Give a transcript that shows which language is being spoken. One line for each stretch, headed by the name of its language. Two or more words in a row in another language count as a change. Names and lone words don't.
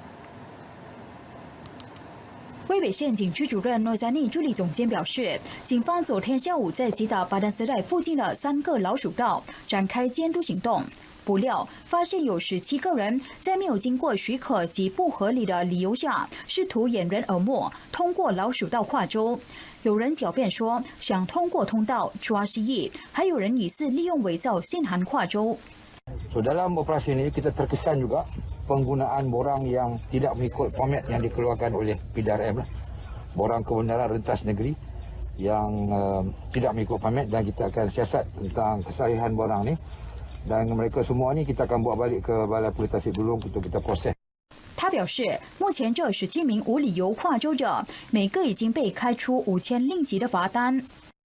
Chinese: 威北县警区主任诺扎尼助理总监表示，警方昨天下午在吉打巴丹斯代附近的3个老鼠道展开监督行动，不料发现有17个人在没有经过许可及不合理的理由下，试图掩人耳目，通过老鼠道跨州。有人狡辩说想通过通道抓蜥蜴，还有人疑似利用伪造信函跨州。
Malay: So dalam operasi ini kita terkesan juga penggunaan borang yang tidak mengikut format yang dikeluarkan oleh PDRM, borang kebenaran rentas negeri yang tidak mengikut format, dan kita akan siasat tentang kesahihan borang ni, dan mereka semua ni kita akan bawa balik ke Balai Polis Tasik Bulung untuk kita proses.
Chinese: 他表示，目前这17名无理由跨州者，每个已经被开出5000令吉的罚单。